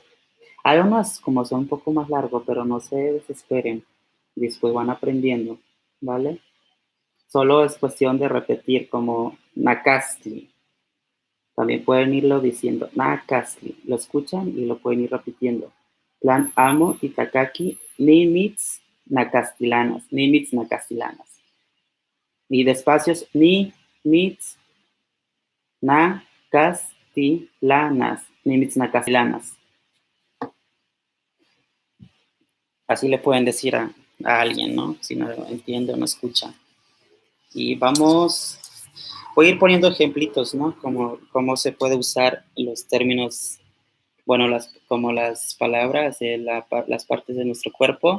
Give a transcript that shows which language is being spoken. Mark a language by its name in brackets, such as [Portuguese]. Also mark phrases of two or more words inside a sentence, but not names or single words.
[Spanish] Hay unos como son un poco más largos, pero no se desesperen. Después van aprendiendo, ¿vale? Solo es cuestión de repetir como Nakastli. También pueden irlo diciendo Nakastli. Lo escuchan y lo pueden ir repitiendo. [Nahuatl languages] Plan amo itakaki ni mitz nakastilanas. Ni mitz nakastilanas. Y despacios ni mitz nakastilanas. Ni mitz nakastilanas. [Spanish] Así le pueden decir a alguien, ¿no? Si no entiende o no escucha. Y voy a ir poniendo ejemplitos, ¿no? Cómo se puede usar los términos, bueno, como las palabras de las partes de nuestro cuerpo.